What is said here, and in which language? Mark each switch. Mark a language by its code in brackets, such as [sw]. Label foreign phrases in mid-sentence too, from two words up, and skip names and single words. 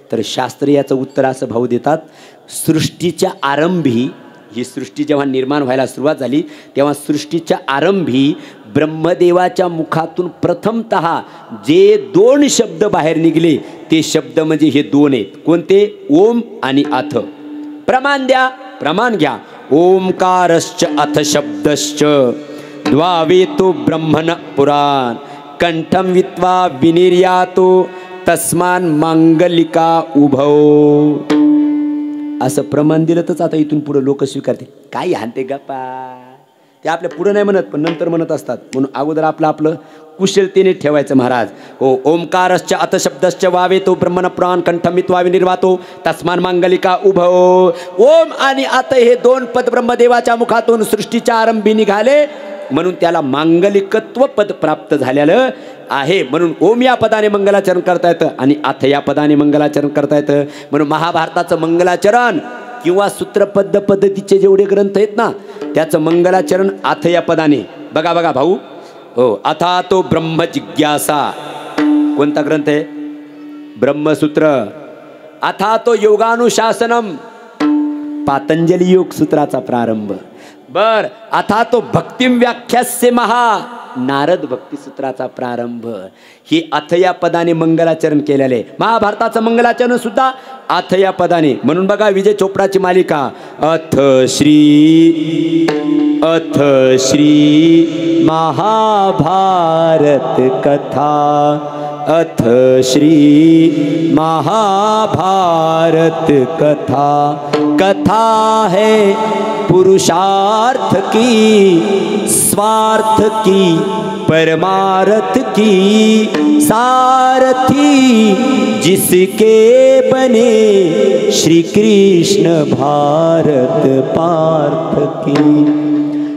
[mr] तर शास्त्री याचं उत्तर असं भाऊ देतात, सृष्टीच्या आरंभी ही सृष्टी जेव्हा निर्माण व्हायला सुरुवात झाली तेव्हा सृष्टीच्या आरंभी ब्रह्मदेवाच्या मुखातून प्रथमतः जे 2 शब्द बाहेर निघले ते शब्द म्हणजे हे 2 आहेत. कोणते? ओम आणि अथ. प्रमाण द्या, प्रमाण घ्या. [sa] ओंकारश्च अथ शब्दश्च द्वावेतो ब्रह्मण पुराण कंठम वित्वा विनिर्यातो तस्मान मांगलिका उभव. [mr] असं प्रमाण दिलं तरच आता इथून पुढे लोक स्वीकारते. काय हानते गप्पा, ते आपल्या पुढे नाही म्हणत पण नंतर म्हणत असतात. म्हणून अगोदर आपलं कुशलतेने ठेवायचं महाराज. हो. [sa] ओंकारश्च अथ शब्दश्च वावेतो ब्रह्मण पुराण कंठमित्वा विनिर्वातो तस्मान मांगलिका उभव. [mr] ओम आणि अथ हे 2 पद ब्रह्मदेवाच्या मुखातून सृष्टीच्या आरंभी निघाले म्हणून त्याला मांगलिकत्व पद प्राप्त झालेलं आहे. म्हणून ओम या पदाने मंगलाचरण करता येतं आणि अथ या पदाने मंगलाचरण करता येतं. म्हणून महाभारताचं मंगलाचरण किंवा सूत्रपद्ध पद्धतीचे जेवढे ग्रंथ आहेत ना त्याचं मंगलाचरण अथ या पदाने. बघा बघा भाऊ. हो. [sa] अथा तो ब्रह्म जिज्ञासा [mr] कोणता ग्रंथ आहे? ब्रह्मसूत्र. [sa] अथा तो योगानुशासनम [mr] पातंजली योग सूत्राचा प्रारंभ. बर. [sa] अथा तो भक्तिम व्याख्यास्य [mr] महा नारद भक्ती सूत्राचा प्रारंभ. ही अथ या पदाने मंगलाचरण केलेले. महाभारताचं मंगलाचरण सुद्धा अथ या पदाने. म्हणून बघा विजय चोपडाची मालिका अथ श्री महाभारत कथा. अथ श्री महाभारत कथा. [hi] कथा है पुरुषार्थ की स्वार्थ की परमार्थ की सारथी जिसके बने श्री कृष्ण भारत पार्थ की.